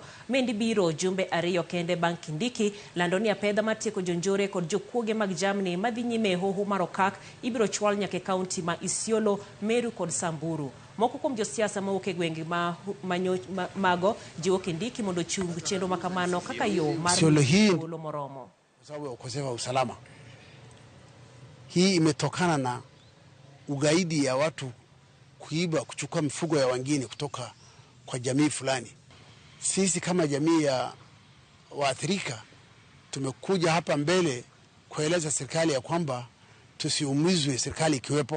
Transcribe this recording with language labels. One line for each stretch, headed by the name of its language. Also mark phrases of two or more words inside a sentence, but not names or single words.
Luo (Kenya and Tanzania): Mendi biro jumbe ariyo kende bang' Kindiki lando ni apedha matiko jonjore kod jokuoge mag jamni madhi nyime hoho mar okak ibiro chwal nyake kaunti ma Isiolo, Meru kod Samburu. Moko kuom josiasa mawuok e gwenge mago jiwo Kindiki mondo chung chenro makamano kaka yo mar Isiolo moromo.
Swahili: Kwa sababu ya ukosefu wa usalama. Hii imetokana na ugaidi ya watu kuiba, kuchukua mifugo ya wengine kutoka kwa jamii fulani. Sisi kama jamii ya waathirika tumekuja hapa mbele kueleza serikali ya kwamba tusiumizwe serikali ikiwepo.